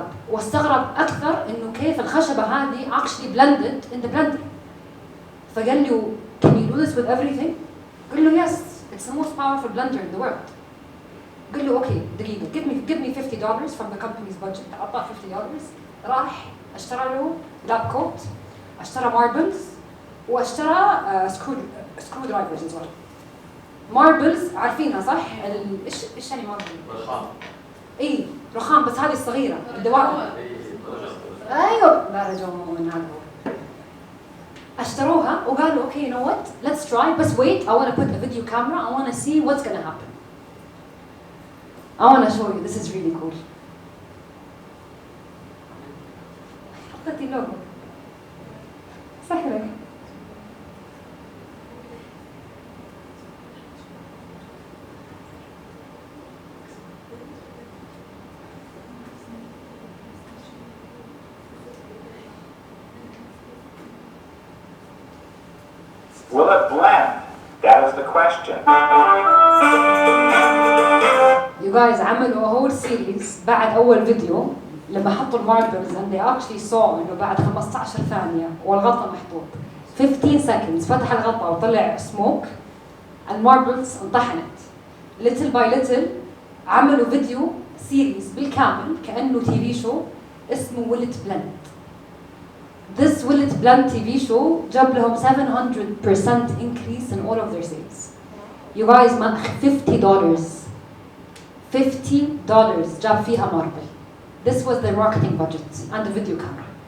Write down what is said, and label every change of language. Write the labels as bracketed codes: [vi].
[ar] واستغرب اكثر انه كيف الخشبة هذه [en] actually blended in the blender. [ar] فقال له [en] can you do this with everything؟ [ar] قال له [en] yes it's the most powerful blender in the world. [ar] قال له اوكي دقيقة [en] give me $50 from the company's budget. [ar] أعطاه $50 راح اشترى له لاب كوت اشترى ماربلز واشترى سكرو درايفرز [en] as well. [ar] ماربلز عارفينها صح؟ ايش يعني ماربل؟ رخام. اي رخام بس هذه الصغيرة الدوائر. ايوه لا رجعون هذا هو. اشتروها وقالوا اوكي [en] you know what let's try بس wait I want to put a video camera I want to see what's gonna happen. I want to show you. This is really cool. [ar] حطيتي اللوجو. سحرك. [en] Will it blend? That is the question. [ar] You guys عملوا [en] a whole series [ar] بعد أول فيديو لما حطوا الماربلز [en] and they actually saw [ar] إنه بعد 15 ثانية والغطاء محطوط 15 seconds فتح الغطاء وطلع smoke الماربلز انطحنت. [en] little by little [ar] عملوا فيديو series بالكامل كأنه TV show اسمه Will it blend. [en] This Will it blend TV show جاب لهم 700% increase in all of their sales. You guys [ar] $50 $50 جاب فيها ماربل. [en] This was their marketing budget and the video camera.